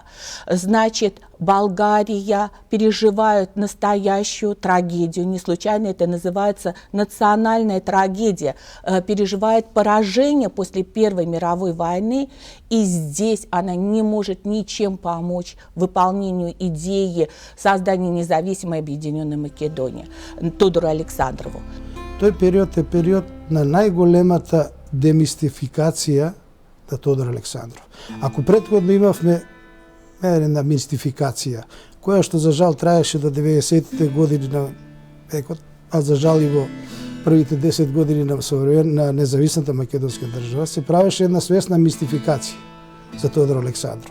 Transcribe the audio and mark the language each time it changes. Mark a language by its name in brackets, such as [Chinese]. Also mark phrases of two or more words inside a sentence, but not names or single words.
[Russian] Значит, Болгария переживает настоящую трагедию. Не случайно это называется национальная трагедия. Переживает поражение после Первой мировой войны, и здесь она не может ничем помочь выполнению идеи создания независимой объединенной Македонии Тодору Александрову. [Macedonian] Тој период е период на најголемата демистификација на Тодор Александров. Ако претходно имавме една мистификација, која што за жал траеше до 90-те години на векот, а за жал и во првите 10 години на независната македонска држава, се правеше една свесна мистификација за Тодор Александров.